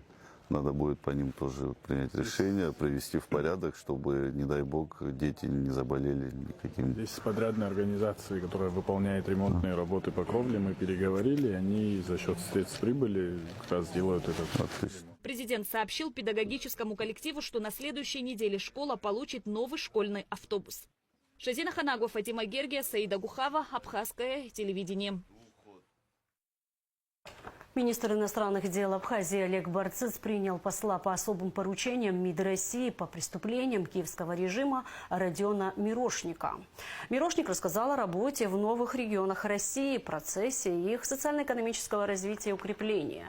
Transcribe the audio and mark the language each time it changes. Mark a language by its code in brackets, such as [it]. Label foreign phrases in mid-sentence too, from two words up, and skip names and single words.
[ru] Надо будет по ним тоже принять решение, привести в порядок, чтобы, не дай бог, дети не заболели никаким. Здесь с подрядной организацией, которая выполняет ремонтные работы по кровле, мы переговорили, они за счет средств прибыли как раз делают это. Отлично. Президент сообщил педагогическому коллективу, что на следующей неделе школа получит новый школьный автобус. Шазина Ханагова, Фатима Гергия, Саида Гухава, Абхазское телевидение. Министр иностранных дел Абхазии Олег Барциц принял посла по особым поручениям МИД России по преступлениям киевского режима Родиона Мирошника. Мирошник рассказал о работе в новых регионах России, процессе их социально-экономического развития и укрепления.